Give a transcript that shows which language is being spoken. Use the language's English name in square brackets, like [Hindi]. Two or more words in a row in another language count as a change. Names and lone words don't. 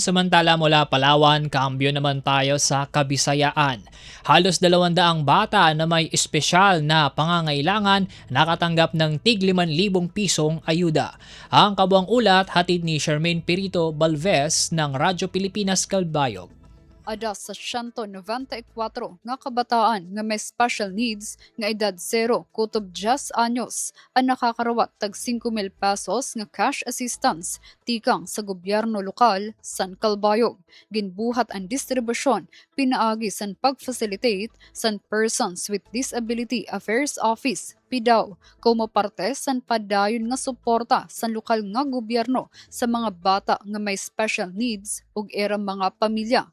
[Filipino] Samantala mula Palawan, kambyo naman tayo sa Kabisayaan. Halos 200 bata na may espesyal na pangangailangan nakatanggap ng tig 5,000 pisong ayuda. Ang kabuang ulat hatid ni Charmaine Perito Balvez ng Radyo Pilipinas Calbayog. [Waray] Ada sa 194 nga kabataan nga may [English] special needs [Waray] nga edad 0 kutob 10 anyos ang nakakarawat tag 5,000 pesos nga [English] cash assistance [Waray] tikang sa gobyerno lokal san Calbayog. Ginbuhat ang distribusyon pinaagi san pag-facilitate san Persons with Disability Affairs Office PIDAW como parte san padayon nga suporta sa lokal nga gobyerno sa mga bata nga may [English] special needs [Waray] ug erang mga pamilya.